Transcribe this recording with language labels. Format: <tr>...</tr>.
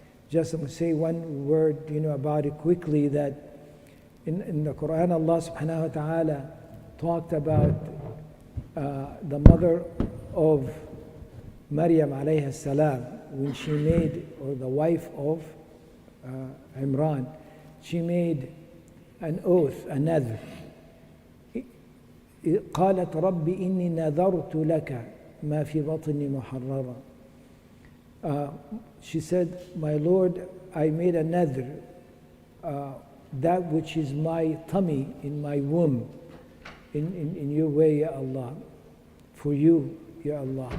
<en>Just to say one word, about it quickly, that in the Quran, Allah</en> <ar>subhanahu wa ta'ala</ar> <en>talked about the mother of Maryam</en> <ar>alayhi salam,</ar> <en>when she made, or the wife of Imran, she made an oath, a nadhr.</en> <ar>قالت رب إني نذرت لك ما في بطني محررا.</ar> <en>She said, my Lord, I made a nadhr, that which is my tummy in my womb, in your way, Ya Allah, for you, Ya Allah.</en>